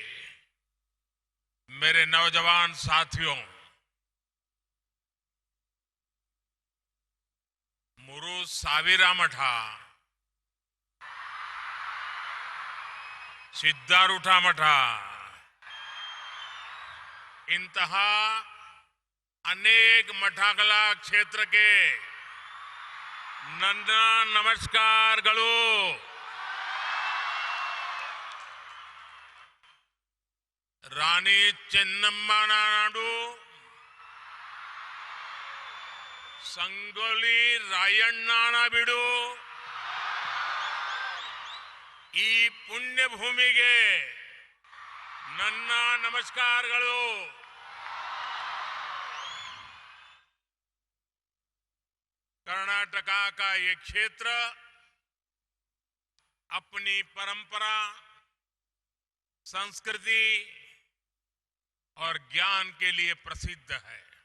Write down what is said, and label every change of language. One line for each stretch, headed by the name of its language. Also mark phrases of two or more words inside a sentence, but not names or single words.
Hindi: मेरे नौजवान साथियों,
Kannada: ಮೂರು ಸಾವಿರ ಮಠ, ಸಿದ್ಧಾರೂಢ ಮಠ, ಇಂಥಹ ಅನೇಕ ಮಠಗಳ ಕ್ಷೇತ್ರಕ್ಕೆ ನನ್ನ ನಮಸ್ಕಾರಗಳು। ರಾಣಿ ಚೆನ್ನಮ್ಮ ನಾಡು, ಸಂಗೊಳ್ಳಿ ರಾಯಣ್ಣನ ಬಿಡು, ಈ ಪುಣ್ಯ ಭೂಮಿಗೆ ನನ್ನ ನಮಸ್ಕಾರಗಳು।
Hindi: कर्नाटका का ये क्षेत्र अपनी परंपरा, संस्कृति और ज्ञान के लिए प्रसिद्ध है।